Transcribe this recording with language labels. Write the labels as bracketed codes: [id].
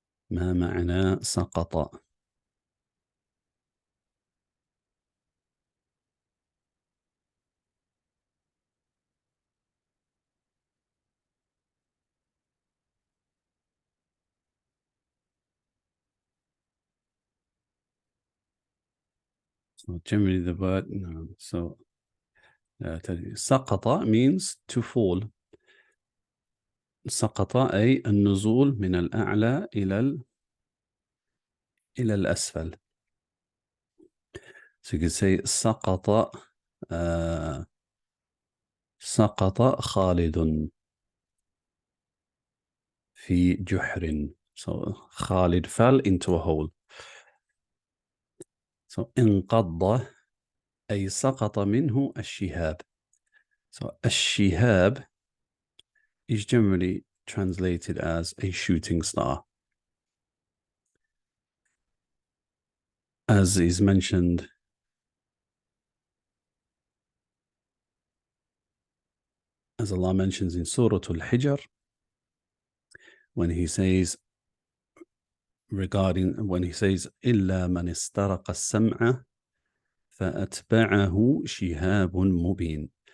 [ar] ما معنى سقط؟ [en] So generally the word, no. So سقط means to fall. [ar] سقط أي النزول من الأعلى إلى الأسفل. [en] So you could say [ar] سقط سقط خالد في جحر. [en] So Khalid fell into a hole. [ar] So انقض أي سقط منه الشهاب. [en] So الشهاب is generally translated as a shooting star. As is mentioned as Allah mentions in Surah Al-Hijr, when he says [ar] إِلَّا مَنِ اسْتَرَقَ السَّمْعَ فَأَتْبَعَهُ شِهَابٌ مُبِينٌ.